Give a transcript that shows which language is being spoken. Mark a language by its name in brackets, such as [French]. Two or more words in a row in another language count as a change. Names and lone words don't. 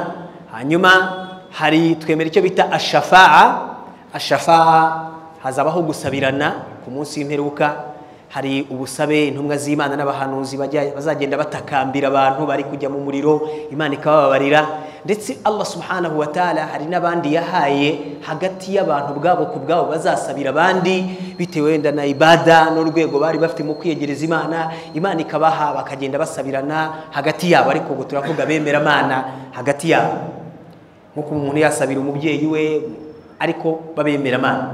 [Kinyarwanda] Hanyuma hari twemera icyo bita ashafa'a. Hazabaho gusabirana ku munsi w'imperuka. Hari ubusabe intumwa z'Imana n'abahanuzi bazagenda batakambira abantu bari kujya mu muriro, Imana ikababarira. Ndetse Allah [Arabic] سبحانه وتعالى [Kinyarwanda] hari n'abandi yahaye hagati y'abantu bwabo ku bwabo bazasabira abandi, bitewe wenda na ibada n'urwego bari bafite mu kwiyegereza Imana. Imana ikabaha bakagenda basabirana hagati yabo, ariko ngo turavuga bemera Imana hagati yabo, nk'uko umuntu yasabira umubyeyi we, ariko babemera Imana.